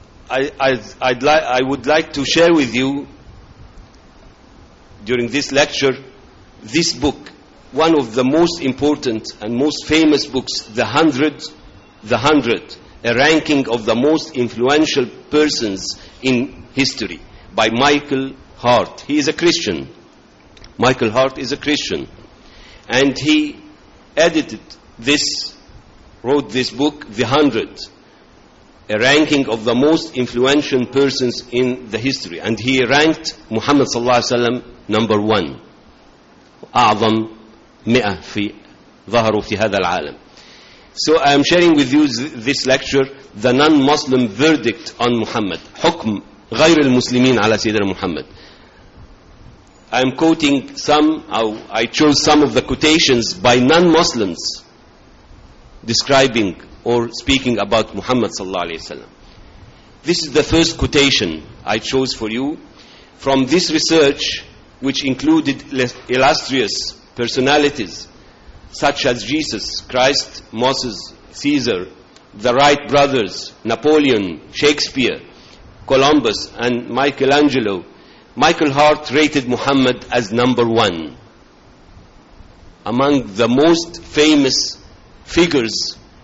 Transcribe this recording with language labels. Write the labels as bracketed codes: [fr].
[en] So I would like to share with you during this lecture this book, one of the most important and most famous books, The Hundred, a ranking of the most influential persons in history by Michael Hart. He is a Christian. Michael Hart is a Christian. And he wrote this book, The Hundred, a ranking of the most influential persons in the history. And he ranked Muhammad sallallahu alaihi wasallam number one. [ar] أعظم مئة في ظهروا في هذا العالم. [en] So I am sharing with you this lecture, the non-Muslim verdict on Muhammad. [ar] حكم غير المسلمين على سيدنا محمد. [en] I am quoting I chose some of the quotations by non-Muslims describing or speaking about Muhammad sallallahu alaihi wasallam. This is the first quotation I chose for you. From this research, which included illustrious personalities such as Jesus Christ, Moses, Caesar, the Wright brothers, Napoleon, Shakespeare, Columbus, and Michelangelo, Michael Hart rated Muhammad as number one among the most famous figures